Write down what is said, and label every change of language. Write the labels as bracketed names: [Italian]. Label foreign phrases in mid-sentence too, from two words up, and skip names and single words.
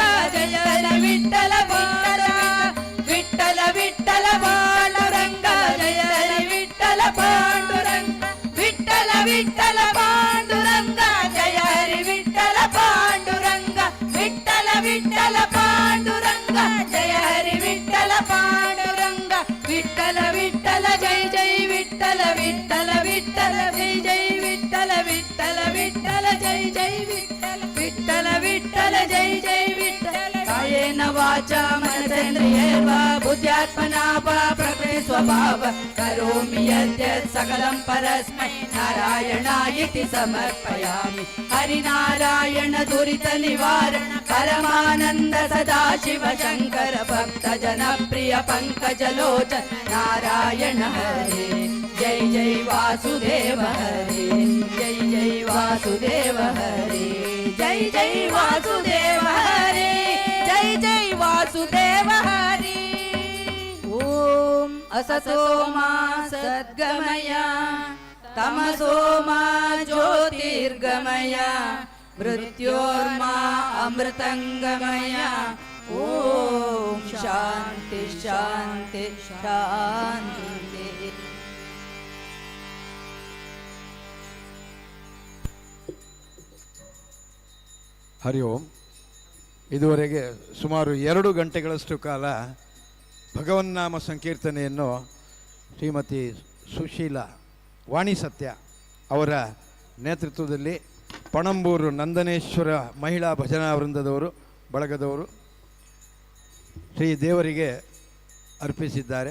[Sanskrit] ಜಯ ವಿಠಲ ಬಾಲ ವಿಠಲ ವಿಠಲ ಪಾಂಡುರಂಗ ಜಯ ವಿಠಲ ಪಾಂಡುರಂಗ ವಿಠಲ ವಿಠಲ ಪಾಂಡುರಂಗ ಜಯ ವಿಠಲ ಪಾಂಡುರಂಗ ವಿಠಲ ವಿಠಲ ಪಾಂಡುರಂಗ ಜಯ ವಿಠಲ ಪಾಂಡುರಂಗ ವಿಠಲ ವಿಠಲ ಜೈ ಜೈ ವಿಠಲ ವಿಠಲ ವಿಠಲ ಜೈ ಜೈ ವಿಠಲ ವಿಠಲ ವಿಠಲ ಜೈ ಜೈ ವಿಠಲ ವಿಠಲ ವಿಠಲ ಜೈ ಜೈ ವಿಠಲ ಕಾಯೇನ ವಾಚಾ ಮನಸೇಂದ್ರಿಯೈರ್ವಾ ಬುದ್ಧ್ಯಾತ್ಮನಾ ವಾ ಪ್ರಕೃತಿ ಸ್ವಭಾವ ಕರೋಮಿ ಯದ್ಯತ್ ಸಕಲಂ ಪರಸ್ಮೈ ನಾರಾಯಣಾಯಿತಿ ಸಮರ್ಪಯಾಮಿ ಹರಿನಾರಾಯಣ ದುರಿತ ನಿವಾರಣ ಪರಮಾನಂದ ಸದಾಶಿವ ಶಂಕರ ಭಕ್ತ ಜನಪ್ರಿಯ ಪಂಕಜಲೋಚನ ನಾರಾಯಣ ಹರೇ ಜೈ ಜೈ ವಾಸುದೇವ ಹರೇ ಜೈ ಜೈ ವಾಸುದೇವ ಹರೇ ಜೈ ಜೈ ವಾಸುದೇವ ಹರೇ ಜೈ ಜೈ ವಾಸುದೇವ ಹರೇ ಓಂ असतो मा सद्गमय तमसो मा ज्योतिर्गमय मृत्योर्मा अमृतंगमय ओम शांति शांति शांति। ಹರಿ ಓಂ. [Kannada] ಇದುವರೆಗೆ ಸುಮಾರು 2 ಗಂಟೆಗಳಷ್ಟು ಕಾಲ ಭಗವನ್ನಾಮ ಸಂಕೀರ್ತನೆಯನ್ನು ಶ್ರೀಮತಿ ಸುಶೀಲಾ ವಾಣಿ ಸತ್ಯ ಅವರ ನೇತೃತ್ವದಲ್ಲಿ ಪಣಂಬೂರು ನಂದನೇಶ್ವರ ಮಹಿಳಾ ಭಜನಾ ವೃಂದದವರು ಬಳಗದವರು ಶ್ರೀ ದೇವರಿಗೆ ಅರ್ಪಿಸಿದ್ದಾರೆ.